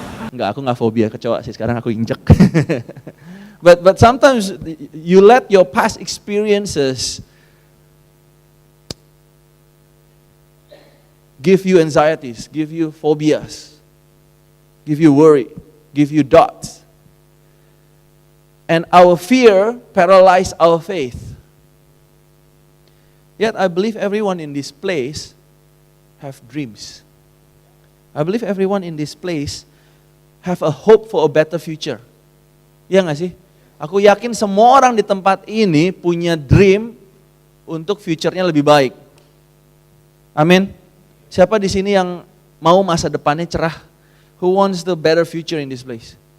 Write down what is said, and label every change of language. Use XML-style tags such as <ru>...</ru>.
<id>Enggak, aku nggak fobia kecoa sih, sekarang aku injek.</id> <en>But sometimes you let your past experiences give you anxieties, give you phobias, give you worry, give you doubts. And our fear paralyzed our faith. Yet I believe everyone in this place have dreams. I believe everyone in this place have a hope for a better future.</en> <id>Iya gak sih? Aku yakin semua orang di tempat ini punya dream untuk future-nya lebih baik. Amin. Siapa di sini yang mau masa depannya cerah?</id> <en>Who wants the better future in this place?</en>